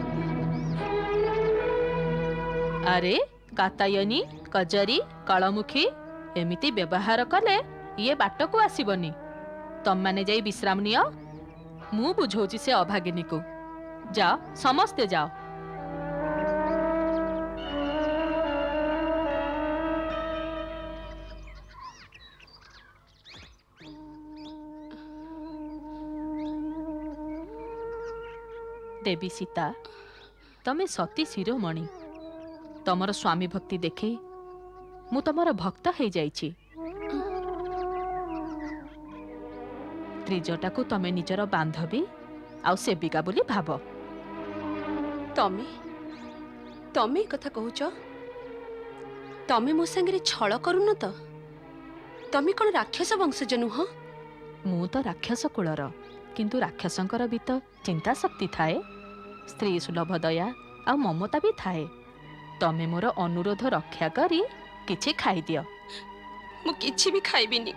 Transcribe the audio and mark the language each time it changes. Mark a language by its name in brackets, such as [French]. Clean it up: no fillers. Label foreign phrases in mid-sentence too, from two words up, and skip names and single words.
[Odia] ଅରେ କାତାୟନୀ କଜରୀ କାଳମୁଖୀ ଏମିତି ବ୍ୟବହାର କଲେ ଯେ ବାଟ କୁ ଆସିବନି। ତମ ମାନେ ଯାଇ ବିଶ୍ରାମ ନିଅ, ମୁଁ ବୁଝଉଛି ସେ ଅଭାଗିନୀ କୁ। ଯାଅ ସମସ୍ତେ ଯାଅ। ଦେବୀ ସୀତା, ତମେ ସତୀ ଶିରୋମଣି, ତମର ସ୍ୱାମୀ ଭକ୍ତି ଦେଖେ ମୁଁ ତମର ଭକ୍ତ ହୋଇ ଯାଇଛି। ତ୍ରିଜଟା କୁ ତମେ ନିଜର ବାନ୍ଧବୀ ଆଉ ସେବିକା ବୋଲି ଭାବ। ତମେ ତମେ କଥା କହୁଛ? ତମେ ମୋ ସଙ୍ଗେ ଛଳ କରୁନ ତ? ତମେ କ'ଣ ରାକ୍ଷସ ବଂଶଜ ନୁହଁ? ମୁଁ ତ ରାକ୍ଷସ କୁଳର, କିନ୍ତୁ ରାକ୍ଷସଙ୍କର ବି ତ ଚିନ୍ତା ଶକ୍ତି ଥାଏ, ସ୍ତ୍ରୀ ସୁଲଭ ଦୟା ଆଉ ମମତା ବି ଥାଏ। ତମେ ମୋର ଅନୁରୋଧ ରକ୍ଷା କରି କିଛି ଖାଇଦିଅ। ମୁଁ କିଛି ବି ଖାଇବିନି।